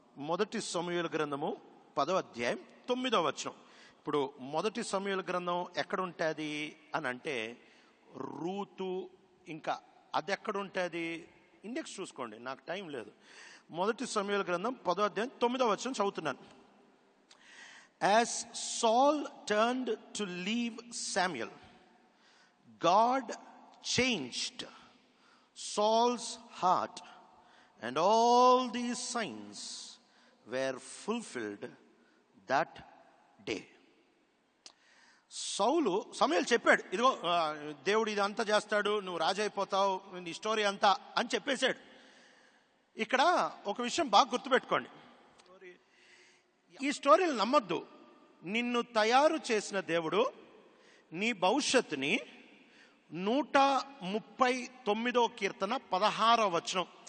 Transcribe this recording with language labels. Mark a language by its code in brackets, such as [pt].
[te] మొదటి సమూయేలు గ్రంథము 10వ అధ్యాయం 9వ వచనం. ఇప్పుడు మొదటి సమూయేలు గ్రంథం ఎక్కడ ఉంటుంది అని అంటే, రూతు ఇంకా అది ఎక్కడ ఉంటుంది ఇండెక్స్ చూసుకోండి, నాకు టైం లేదు. మొదటి సమూయేలు గ్రంథం 10వ అధ్యాయం 9వ వచనం చదువుతున్నాను. [en] As Saul turned to leave Samuel, God changed Saul's heart, and all these signs were fulfilled that day. [te] సమూయేలు చెప్పాడు, ఇదిగో దేవుడు ఇది అంతా చేస్తాడు, నువ్వు రాజు అయిపోతావు, నీ స్టోరీ అంతా అని చెప్పేశాడు. ఇక్కడ ఒక విషయం బాగా గుర్తుపెట్టుకోండి, ఈ స్టోరీలు నమ్మద్దు. నిన్ను తయారు చేసిన దేవుడు నీ భవిష్యత్తుని 139వ కీర్తన 16వ వచనం.